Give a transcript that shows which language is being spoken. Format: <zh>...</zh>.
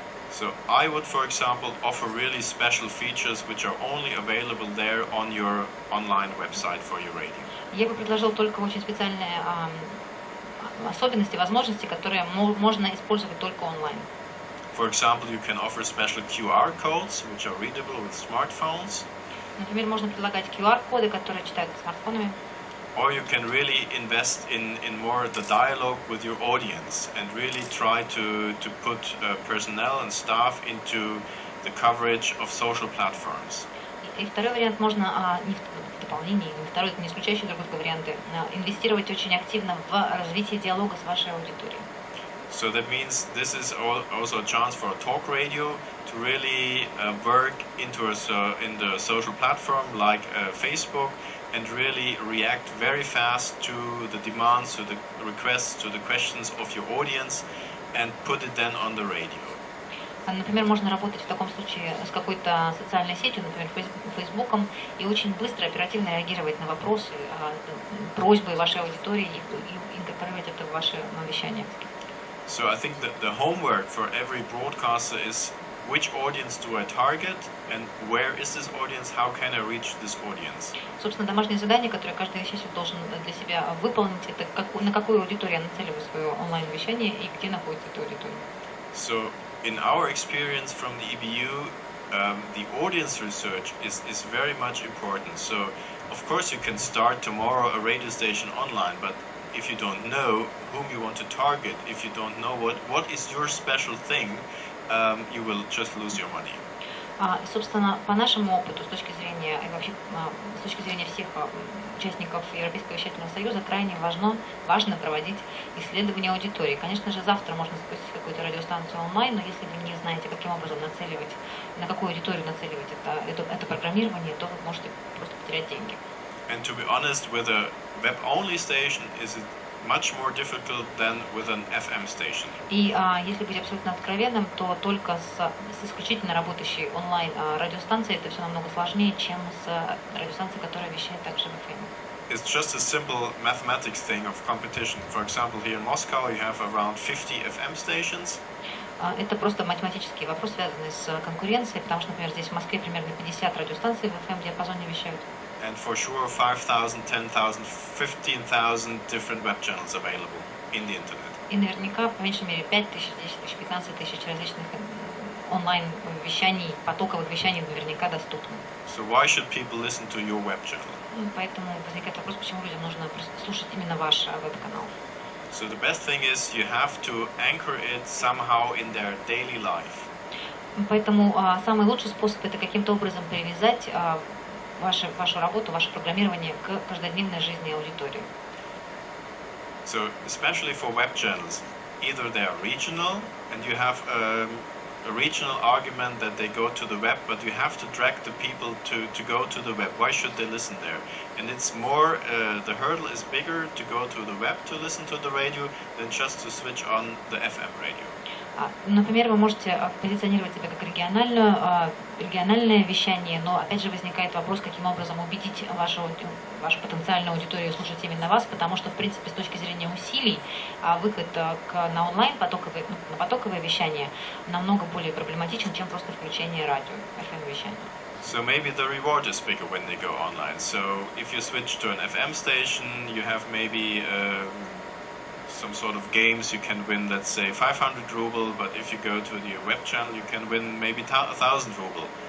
<en>So I would, for example, offer really special features which are only available there on your online website for your radio.</en> <ru>Я бы предложил только очень специальные особенности, возможности, которые можно использовать только онлайн.</ru> <en>For example, you can offer special QR codes which are readable with smartphones.</en> <ru>Например, можно предлагать QR-коды, которые читаются смартфонами.</ru> <en>Or you can really invest in more the dialogue with your audience and really try to put personnel and staff into the coverage of social platforms.</en> <ru>И второй вариант можно, не в дополнение, второй, это не исключающий другой варианты, инвестировать очень активно в развитие диалога с вашей аудиторией.</ru> <en>So that means this is also a chance for a talk radio to really work in the social platform like Facebook and really react very fast to the demands, to the requests, to the questions of your audience and put it then on the radio.</en> <ru>Например, можно работать в таком случае с какой-то социальной сетью, например, Фейсбуком, и очень быстро, оперативно реагировать на вопросы, просьбы вашей аудитории и инкорпорировать это в ваше вещание.</ru> <en>So I think that the homework for every broadcaster is which audience do I target and where is this audience, how can I reach this audience?</en> <ru>Собственно, домашнее задание, которое каждый вещатель должен для себя выполнить, это на какую аудиторию я нацеливаю свое онлайн-вещание и где находится эта аудитория.</ru> <en>So in our experience from the EBU, the audience research is very much important. So of course you can start tomorrow a radio station online, but if you don't know whom you want to target, if you don't know what is your special thing, you will just lose your money.</en> <ru>Собственно, по нашему опыту, с точки зрения и вообще с точки зрения всех участников Европейского вещательного союза, крайне важно проводить исследование аудитории. Конечно же, завтра можно запустить какую-то радиостанцию онлайн, но если вы не знаете, каким образом нацеливать, на какую аудиторию нацеливать это программирование, то вы можете просто потерять деньги.</ru> <en>And to be honest, with a web-only station, is it much more difficult than with an FM station.</en> <ru>И если быть абсолютно откровенным, то только с исключительно работающей онлайн радиостанцией это все намного сложнее, чем с радиостанцией, которая вещает также в FM.</ru> <en>It's just a simple mathematics thing of competition. For example, here in Moscow you have around 50 FM stations.</en> <ru>Это просто математический вопрос, связанный с конкуренцией, потому что, например, здесь в Москве примерно 50 радиостанций в FM-диапазоне вещают.</ru> <en>And for sure 5,000, 10,000, 15,000 different web channels available in the internet.</en> <ru>И наверняка, по меньшей мере, 5 тысяч, 10 тысяч, 15 тысяч различных онлайн-вещаний, потоковых вещаний наверняка доступны.</ru> <en>So why should people listen to your web channel?</en> <ru>Поэтому возникает вопрос, почему людям нужно слушать именно ваш веб-канал.</ru> <en>So the best thing is you have to anchor it somehow in their daily life.</en> <ru>Поэтому самый лучший способ это каким-то образом привязать вашу работу, ваше программирование к каждодневной жизни аудитории.</ru> <en>So especially for web channels, either they are regional and you have a regional argument that they go to the web, but you have to drag the people to go to the web. Why should they listen there? And it's more, the hurdle is bigger to go to the web to listen to the radio than just to switch on the FM radio.</en> <ru>Например, вы можете позиционировать себя как региональное вещание, но опять же возникает вопрос, каким образом убедить вашу потенциальную аудиторию слушать именно вас, потому что, в принципе, с точки зрения усилий, выход на онлайн на потоковое вещание намного более проблематичен, чем просто включение радио, FM-вещания.</ru> <en>So maybe the reward is bigger when they go online. So if you switch to an FM station, you have maybe some sort of games you can win, let's say 500 ruble, but if you go to the web channel, you can win maybe 1,000 ruble.</en>